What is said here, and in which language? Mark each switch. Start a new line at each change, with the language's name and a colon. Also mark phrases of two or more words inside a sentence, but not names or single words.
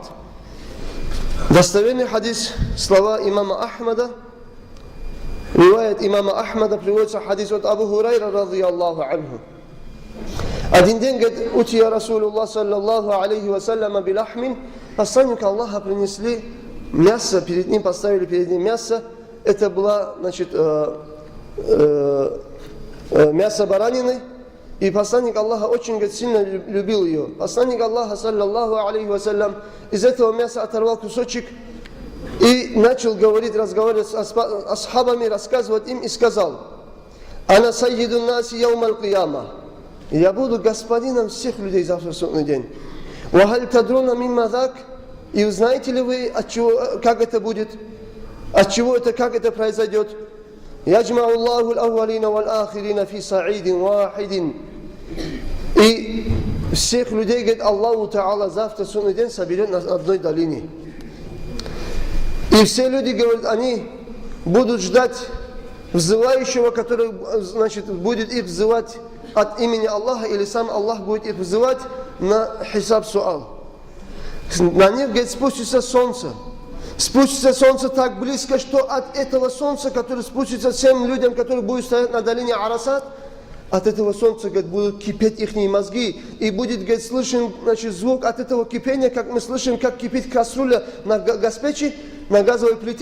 Russian: Достоверный хадис, слова имама Ахмада, риваят имама Ахмада, приводится хадис от Абу Хурайра,
Arabic: رضي الله عنه.
Russian: Один день, говорит,
Arabic: أتي رسول الله صلى الله عليه وسلم بلحم,
Russian: посланник Аллаха принесли мясо, перед ним поставили перед ним мясо. Это было, значит, мясо баранины. И посланник Аллаха очень, говорит, сильно любил ее. Посланник Аллаха,
Arabic: صلى الله عليه وسلم,
Russian: из этого мяса оторвал кусочек и начал разговаривать с асхабами, рассказывать им, и сказал:
Arabic: «أنا سيد الناس يوم القيامة».
Russian: Я буду господином всех людей завтра в судный день.
Arabic: «وهل تدرون مم ذاك».
Russian: И знаете ли вы, от чего, как это будет? От чего это, как это произойдет?
Arabic: «يجمع الله الأولين والآخرين في صعيد واحد».
Russian: И всех людей, говорит,
Arabic: الله تعالى
Russian: завтра в судный день соберет на одной долине. И все люди, говорят, они будут ждать взывающего, который, значит, будет их взывать от имени Аллаха, или сам Аллах будет их взывать на
Arabic: حساب سؤال.
Russian: На них, говорит, спустится солнце. Спустится солнце так близко, что от этого солнца, которое спустится всем людям, которые будут стоять на долине Арасат, от этого солнца, говорит, будут кипеть их мозги. И будет, говорит, слышен, значит, звук от этого кипения, как мы слышим, как кипит кастрюля на газпечи, на газовой плите.